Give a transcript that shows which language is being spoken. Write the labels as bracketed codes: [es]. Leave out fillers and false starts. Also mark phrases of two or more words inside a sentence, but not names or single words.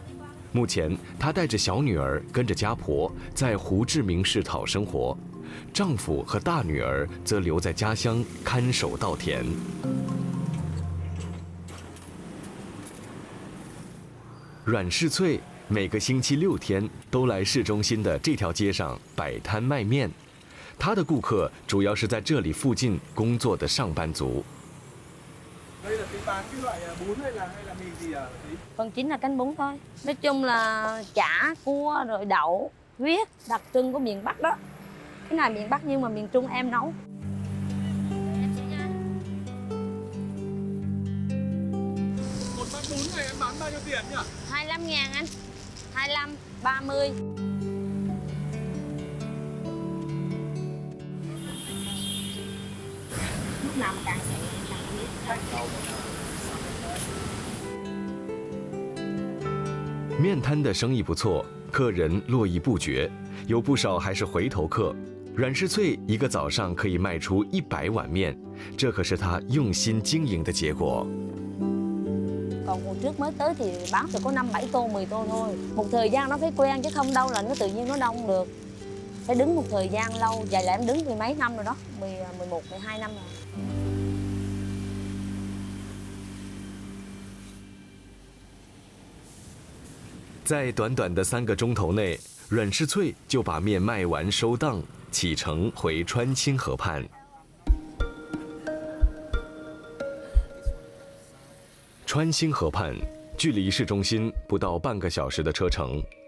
[zh] 目前，她带着小女儿跟着家婆在胡志明市讨生活，丈夫和大女儿则留在家乡看守稻田。阮世翠每个星期6天都来市中心的这条街上摆摊卖面，她的顾客主要是在这里附近工作的上班族。 [vi] Đây là cái bán cái loại bún hay là mì gì à? Phần chính là canh bún thôi. Nói chung là chả, cua rồi đậu, huyết, đặc trưng của miền Bắc đó. Cái này miền Bắc nhưng mà miền Trung em nấu. Một bát bún này em bán bao nhiêu tiền nhỉ? 25.000 anh. 25, 30. Lúc nào mà càng chạy càng biết. [zh] 面摊的生意不错，客人络绎不绝，有不少还是回头客。阮世翠一个早上可以卖出100碗面，这可是她用心经营的结果。 [vi] Còn hồi trước mới tới thì bán chỉ có 5-7 tô, 10 tô thôi. Một thời gian nó phải quen chứ không đâu là nó tự nhiên nó đông được. Phải đứng một thời gian lâu, vậy là em đứng 10 mấy năm rồi đó, 11, 12 năm rồi. [zh] 在短短的3个钟头内，阮世翠就把面卖完收档，启程回川清河畔。川清河畔距离市中心不到半个小时的车程。